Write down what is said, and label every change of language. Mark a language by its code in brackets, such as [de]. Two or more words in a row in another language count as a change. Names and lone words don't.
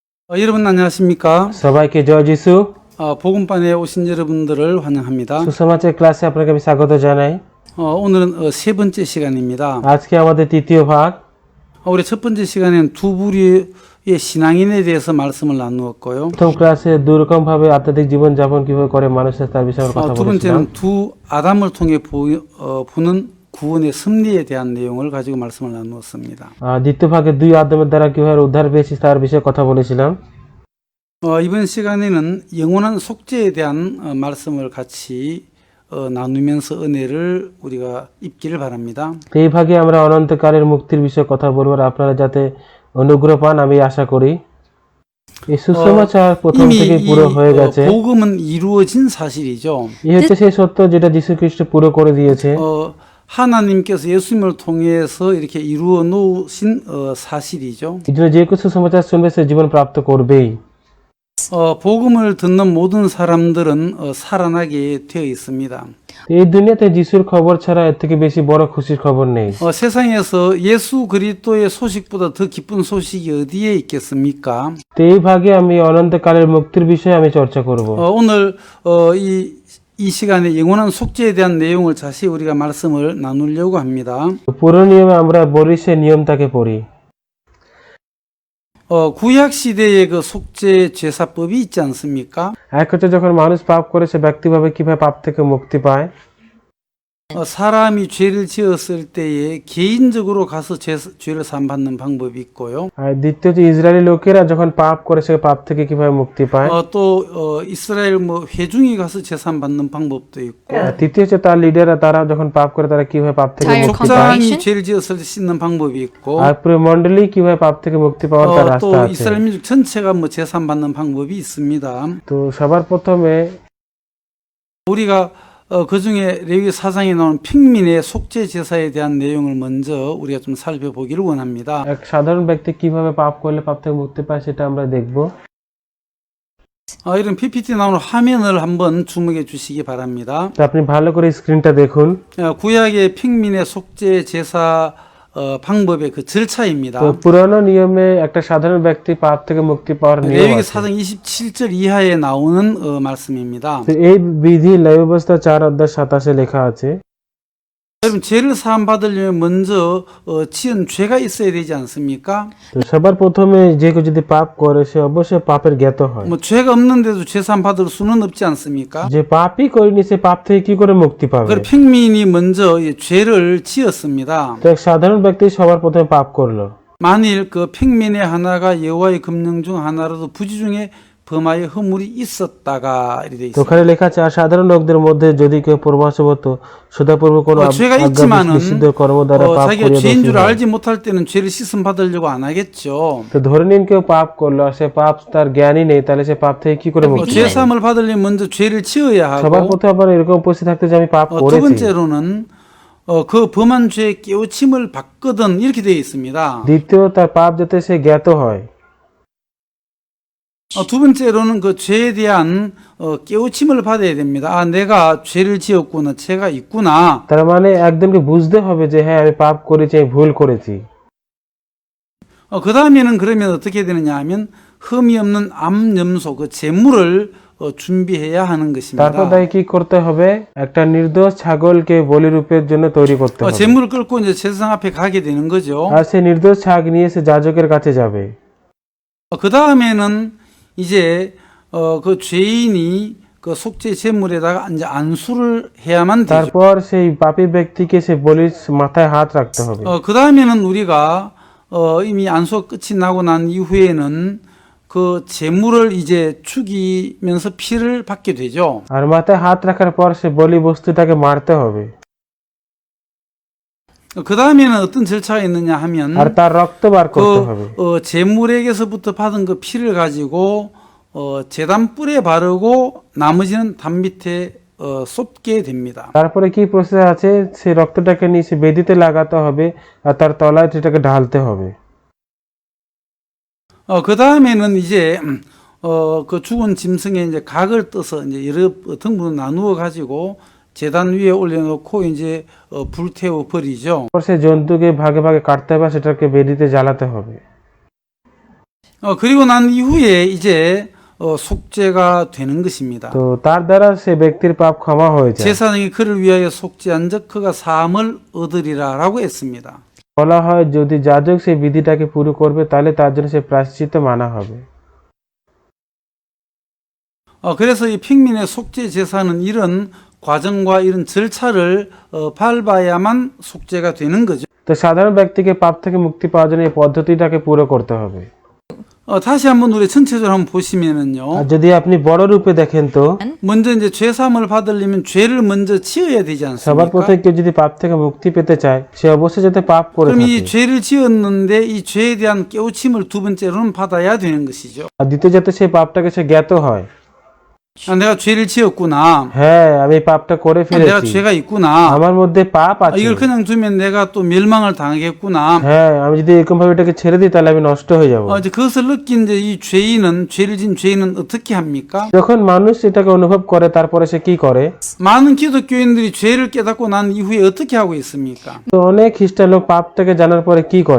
[ko] 여러분 안녕하십니까? [bn] সবাইকে জয় যিশু [ko] 복음반에 오신 여러분들을 환영합니다. [bn] সুসমাচার ক্লাসে আপনাকে আমি স্বাগত জানাই। [ko] 오늘은 세 번째 시간입니다. [bn] আজকে আমাদের তৃতীয় ভাগ। [ko] 우리 첫 번째 시간에는 두 부류의 신앙인에 대해서 말씀을 나누었고요. [bn] প্রথম ক্লাসে দুই রকম ভাবে আধ্যাত্মিক জীবন যাপন কিভাবে করে মানুষের তার বিষয়ে আমরা কথা [ko] 두 [bn] বলেছিলাম। [ko] 번째는 두 아담을 통해 보는 구원의 섭리에 대한 내용을 가지고 말씀을 나누었습니다. [bn] দ্বিতীয় ভাগে দুই আদমের দ্বারা কিভাবে উদ্ধার পেয়েছি তার বিষয়ে কথা বলেছিলাম। [ko] 이번 시간에는 영원한 속죄에 대한 말씀을 같이 나누면서 은혜를 우리가 입기를 바랍니다. [bn] এই ভাগে আমরা অনন্তকালের মুক্তির বিষয়ে কথা বলবো আর আপনারা যাতে অনুগ্রহ পান আমি আশা করি। এই সুসমাচার প্রথম থেকে পুরো হয়ে গেছে। [ko] 복음은 이루어진 사실이죠. [bn] এই হচ্ছে সেই সত্য যেটা যীশু খ্রিস্ট পুরো করে দিয়েছে। [ko] 하나님께서 예수님을 통해서 이렇게 이루어 놓으신 사실이죠. [bn] এই জন্য যে কিছু সুসমাচার শুনবে সে জীবন প্রাপ্ত করবেই। [ko] 복음을 듣는 모든 사람들은 살아나게 되어 있습니다. [bn] এই দুনিয়াতে যিশুর খবর ছাড়া এর থেকে বেশি বড় খুশির খবর নেই। [ko] 세상에서 예수 그리스도의 소식보다 더 기쁜 소식이 어디에 있겠습니까? [bn] এই ভাগে আমি অনন্তকালের মুক্তির বিষয়ে আমি চর্চা করব। [ko] 오늘 이 시간에 영원한 속죄에 대한 내용을 자세히 우리가 말씀을 나누려고 합니다. [bn] পুরো নিয়মে আমরা বলি সে নিয়মটাকে পড়ি। [ko] 구약 시대의 그 속죄 제사법이 있지 않습니까? [bn] এক হচ্ছে যখন মানুষ পাপ করে সে ব্যক্তিভাবে কিভাবে পাপ থেকে মুক্তি পায়। [ko] 사람이 죄를 지었을 때에 개인적으로 가서 죄를 사함받는 방법이 있고요. [bn] আর দ্বিতীয় যে ইসরায়েলি লোকেরা যখন পাপ করে সে পাপ থেকে কিভাবে মুক্তি পায়। [ko] 또 이스라엘 회중이 가서 제사함받는 방법도 있고. [bn] তৃতীয় হচ্ছে তার লিডাররা তারা যখন পাপ করে তারা কিভাবে পাপ থেকে মুক্তি পায়। [ko] 족장이 죄를 지었을 때 씻는 방법이 있고. [bn] আর পুরো মণ্ডলী কিভাবে পাপ থেকে মুক্তি পাওয়ার তার [ko] 또 [bn] রাস্তা আছে। [ko] 이스라엘 민족 전체가 제사함받는 방법이 있습니다. [bn] তো সবার প্রথমে [ko] 우리가 그 중에 레위기 4장에 나오는 평민의 속죄 제사에 대한 내용을 먼저 우리가 좀 살펴보기를 원합니다. [bn] এক সাধারণ ব্যক্তি কিভাবে পাপ করলে পাপ থেকে মুক্তি পায় সেটা আমরা দেখব। [ko] 이런 PPT 나오는 화면을 한번 주목해 주시기 바랍니다. [bn] তো আপনি ভালো করে স্ক্রিনটা দেখুন। [ko] 구약의 평민의 속죄 제사 방법의 그 절차입니다. [bn] তো পুরানো নিয়মে একটা সাধারণ ব্যক্তি পাপ থেকে মুক্তি পাওয়ার নিয়ম [ko] 레위기 [bn] আছে। [ko] 4장 27절 이하에 나오는 말씀입니다. [bn] তো এই বিধি লেবী অবস্থা 4 অধ্যায় 27 লেখা আছে। [ko] 여러분 죄를 사함 받으려면 먼저 지은 죄가 있어야 되지 않습니까? [bn] তো সবার প্রথমে যে কেউ যদি পাপ করে সে অবশ্যই পাপের জ্ঞাত হয়। [ko] 뭐 죄가 없는데도 죄 사함 받을 수는 없지 않습니까? [bn] যে পাপই করেনি সে পাপ থেকে কি করে মুক্তি পাবে। [ko] 그 평민이 먼저 죄를 지었습니다. [bn] তো এক সাধারণ ব্যক্তি সবার প্রথমে পাপ করলো। [ko] 만일 그 평민의 하나가 여호와의 금령 중 하나라도 부지 중에 범하여 허물이 있었다가 이렇게 돼 [bn] তো [ko] 있습니다. [bn] ওখানে লেখা আছে আর সাধারণ লোকদের মধ্যে যদি কেউ পূর্বাশবত সদাপূর্ব কোনো [ko] 죄가 있지만은 [bn] নিষিদ্ধ কর্ম দ্বারা পাপ [ko] 자기가 [bn] করিয়া [ko] 죄인 줄 [bn] দোষী হয়। [ko] 알지 못할 때는 죄를 씻음 받으려고 안 하겠죠. [bn] তো ধরে নিন কেউ পাপ করলো আর সে পাপ তার জ্ঞানই নেই তাহলে সে পাপ থেকে কি করে মুক্তি [ko] 죄 [bn] পাবে। [ko] 사함을 받으려면 먼저 죄를 지어야 [bn] সবার [ko] 하고 [bn] প্রথমে আবার এরকম উপস্থিত থাকতে যে আমি পাপ [ko] 두 [bn] করেছি। [ko] 번째로는 그 범한 죄의 깨우침을 받거든 이렇게 되어 있습니다. [bn] দ্বিতীয় তার পাপ যাতে সে জ্ঞাত হয়। [ko] 두 번째로는 그 죄에 대한 깨우침을 받아야 됩니다. 아, 내가 죄를 지었구나, 죄가 있구나. [bn] তার মানে একদমকে বুঝতে হবে যে হ্যাঁ আমি পাপ করেছি আমি ভুল করেছি। [ko] 그 다음에는 그러면 어떻게 되느냐 하면 흠이 없는 암염소 그 제물을 준비해야 하는 [bn] তারপর [ko] 것입니다. [bn] তাই কি করতে হবে একটা নির্দোষ ছাগলকে বলিরূপের জন্য তৈরি করতে হবে। [ko] 제물을 끌고 이제 제사장 앞에 가게 되는 거죠. [bn] আর সে নির্দোষ ছাগ নিয়ে সে যাজকের কাছে যাবে। [ko] 그 다음에는 이제 그 죄인이 그 속죄 제물에다가 이제 안수를 해야만 되죠. [bn] তারপর সেই পাপী ব্যক্তিকে সে বলির মাথায় হাত রাখতে হবে। [ko] 그 다음에는 우리가 이미 안수가 끝이 나고 난 이후에는 그 제물을 이제 죽이면서 피를 받게 되죠. [bn] আর মাথায় হাত রাখার পর সে বলি বস্তুটাকে মারতে হবে। [ko] 그 다음에는 어떤 절차가 있느냐 하면 [bn] আর তার রক্ত বার করতে হবে। [ko] 제물에게서부터 받은 그 피를 가지고 제단 뿔에 바르고 나머지는 담 밑에 쏟게 됩니다. [bn] তারপরে কি প্রসেস আছে সেই রক্তটাকে নিয়ে সে বেদিতে লাগাতে হবে আর তার তলায় সেটাকে ঢালতে হবে। [ko] 그 다음에는 이제 그 죽은 짐승의 이제 각을 떠서 이제 여러 등분을 나누어 가지고 제단 위에 올려놓고 이제 불태워 버리죠. [bn] সে জন্তুকে ভাগে ভাগে কাটতে হবে সেটাকে বেদিতে জ্বালাতে হবে। [ko] 그리고 난 이후에 이제 속죄가 되는 것입니다. [bn] তো তার দ্বারা সে ব্যক্তির পাপ ক্ষমা হয়ে যায়। [ko] 제사장이 그를 위하여 속죄한즉 그가 사함을 얻으리라라고 했습니다. [bn] বলা হয় যদি যাজক সেই বিধিটাকে পুরো করবে তাহলে তার জন্য সে প্রায়শ্চিত্ত মানা হবে। [ko] 그래서 이 핑민의 속죄 제사는 이런 과정과 이런 절차를 밟아야만 속죄가 되는 거죠. [bn] তো সাধারণ ব্যক্তিকে পাপ থেকে মুক্তি পাওয়ার জন্য এই পদ্ধতিটাকে পুরো করতে হবে। [ko] 다시 한번 우리 전체적으로 한번 보시면은요. [bn] আর যদি আপনি বড় রূপে দেখেন তো [ko] 먼저 이제 죄 사함을 받으려면 죄를 먼저 지어야 되지 [bn] সবার [ko] 않습니까? [bn] প্রথমে কেউ যদি পাপ থেকে মুক্তি পেতে চায় সে অবশ্যই যাতে পাপ করে [ko] 그럼 [bn] থাকে। [ko] 이 죄를 지었는데 이 죄에 대한 깨우침을 두 번째로는 받아야 되는 것이죠. [bn] আর দ্বিতীয় যাতে সেই পাপটাকে সে জ্ঞাত হয়, [ko] 내가 죄를 지었구나. [bn] হ্যাঁ আমি এই পাপটা করে [ko] 내가 [bn] ফেলেছি, [ko] 죄가 있구나. [bn] আমার মধ্যে পাপ আছে। [ko] 이걸 그냥 두면 내가 또 멸망을 당하겠구나. [bn] হ্যাঁ আমি যদি এরকম ভাবে এটাকে ছেড়ে দিই তাহলে আমি নষ্ট হয়ে যাব। [ko] 이제 그것을 느낀 이제 이 죄를 진 죄인은 어떻게 합니까? [bn] যখন মানুষ এটাকে অনুভব করে তারপরে সে কি করে? [ko] 많은 기독교인들이 죄를 깨닫고 난 이후에 어떻게 하고 있습니까? [bn] তো অনেক খ্রিস্টান লোক পাপটাকে জানার পরে কি করে?